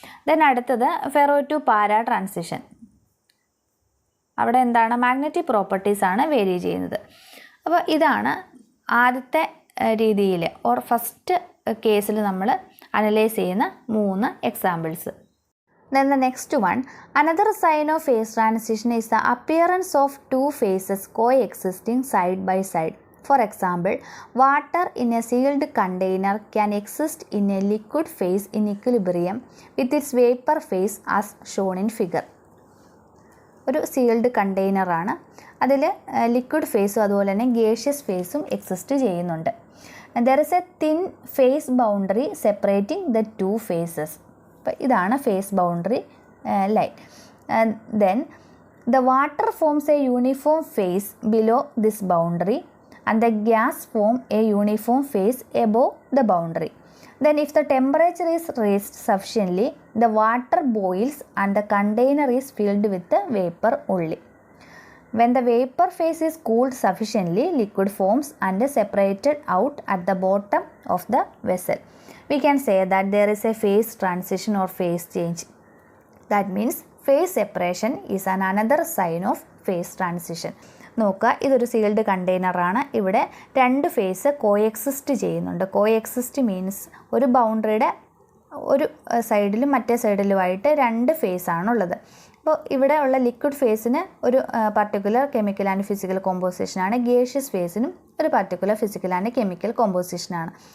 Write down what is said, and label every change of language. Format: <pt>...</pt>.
<ml>Then അടുത്തത് ferro to പാര transition. അവിടെ എന്താണ്? മാഗ്നറ്റിക് പ്രോപ്പർട്ടീസാണ് വേരി ചെയ്യുന്നത്. അപ്പോൾ ഇതാണ് ആദ്യത്തെ രീതിയിൽ ഓർ ഫസ്റ്റ് കേസിൽ നമ്മൾ അനലൈസ് ചെയ്യുന്ന 3 examples.</ml> <en>Then the next one, another sign of phase transition is the appearance of 2 phases coexisting side by side. For example, water in a sealed container can exist in a liquid phase in equilibrium with its vapor phase as shown in figure.</en> <ml>ഒരു sealed കണ്ടെയ്നറാണ്, അതിൽ liquid ഫേസും അതുപോലെ തന്നെ gaseous ഫേസും exist ചെയ്യുന്നുണ്ട്.</ml> <en>There is a thin phase boundary separating the 2 phases.</en> <ml>അപ്പോൾ ഇതാണ് face boundary line.</ml> <en>Then the water forms a uniform phase below this boundary and the gas form a uniform phase above the boundary. Then if the temperature is raised sufficiently, the water boils and the container is filled with the vapor only. When the vapor phase is cooled sufficiently, liquid forms and is separated out at the bottom of the vessel. We can say that there is a phase transition or phase change. That means phase separation is another sign of phase transition.</en> <ml>നോക്കുക, ഇതൊരു sealed കണ്ടെയ്നറാണ്. ഇവിടെ 2 face coexist ചെയ്യുന്നുണ്ട്. Coexist means ഒരു ബൗണ്ടറിയുടെ ഒരു സൈഡിലും മറ്റേ സൈഡിലുമായിട്ട് 2 ഫേസാണുള്ളത്. അപ്പോൾ ഇവിടെ ഉള്ള ലിക്വിഡ് ഫേസിന് ഒരു particular chemical and physical കോമ്പോസിഷനാണ്, gaseous ഫേസിനും ഒരു പർട്ടിക്കുലർ ഫിസിക്കൽ ആൻഡ് കെമിക്കൽ കോമ്പോസിഷനാണ്.</ml>